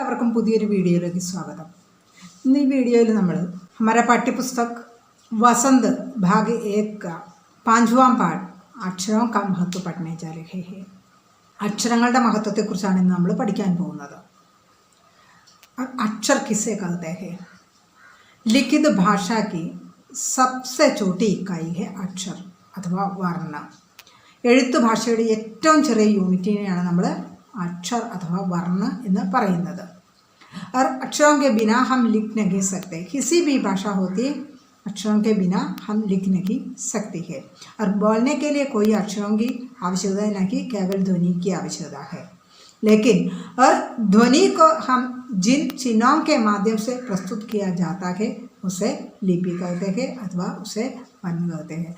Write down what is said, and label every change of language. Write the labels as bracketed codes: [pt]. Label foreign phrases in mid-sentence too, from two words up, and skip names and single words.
[ml] എല്ലാവർക്കും പുതിയൊരു വീഡിയോയിലേക്ക് സ്വാഗതം. ഇന്ന് ഈ വീഡിയോയിൽ നമ്മൾ [hi] हमारा पाठ्यपुस्तक वसंत भाग 1 का 5वां पाठ अक्षरों का महत्व पढ़ने जा रहे हैं. [ml] അക്ഷരങ്ങളുടെ മഹത്വത്തെക്കുറിച്ചാണ് ഇന്ന് നമ്മൾ പഠിക്കാൻ പോകുന്നത്. [hi] अक्षर किसे कहते हैं? लिखित भाषा की सबसे छोटी इकाई है अक्षर अथवा वर्ण. [ml] എഴുത്ത് ഭാഷയുടെ ഏറ്റവും ചെറിയ യൂണിറ്റിനെയാണ് നമ്മൾ [hi] अक्षर अथवा वर्ण [ml] എന്ന് പറയുന്നത്. [hi] और अक्षरों के बिना हम लिख नहीं सकते. किसी भी भाषा होती अक्षरों के बिना हम लिख नहीं सकते हैं. और बोलने के लिए कोई अक्षरों की आवश्यकता नहीं, केवल ध्वनि की आवश्यकता है. लेकिन और ध्वनि को हम जिन चिन्हों के माध्यम से प्रस्तुत किया जाता है उसे लिपि कहते हैं अथवा उसे वर्ण कहते हैं.